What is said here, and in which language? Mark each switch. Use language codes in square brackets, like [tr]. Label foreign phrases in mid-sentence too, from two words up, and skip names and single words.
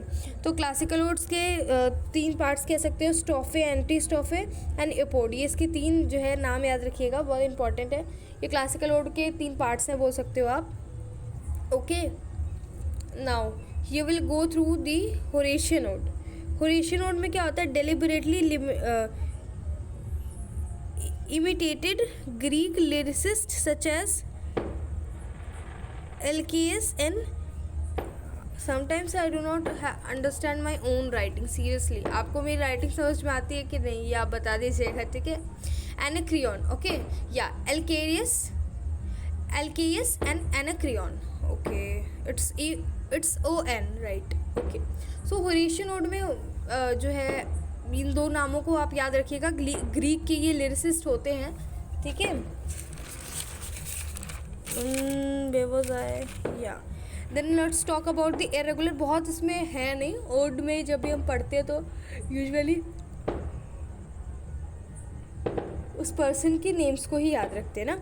[hi] तो [en] classical odes [hi] के 3 पार्ट्स कह सकते हो, [en] strophe, anti strophe and epode. [hi] ये इसके 3 जो है नाम याद रखिएगा, बहुत इंपॉर्टेंट है। ये [en] classical ode [hi] के 3 पार्ट्स हैं, बोल सकते हो आप। [en] Okay, now you will go through the Horatian ode. Horatian ode [hi] में क्या होता है, [en] डेलिबरेटली imitated Greek lyricists such as Alcaeus and sometimes I do not understand my own writing, seriously। [hi] आपको मेरी राइटिंग समझ में आती है कि नहीं, ये आप बता दीजिएगा, ठीक है। [en] Anacreon, okay, yeah, Alcaeus and Anacreon, okay, it's ON, right, okay। So Horatian ode [hi] में जो है इन 2 नामों को आप याद रखिएगा, ग्रीक के ये लिरिसिस्ट होते हैं, ठीक है। [en] Then let's talk about the irregular. [hi] बहुत इसमें है नहीं, ओड में जब भी हम पढ़ते हैं तो यूजुअली उस पर्सन की नेम्स को ही याद रखते हैं ना।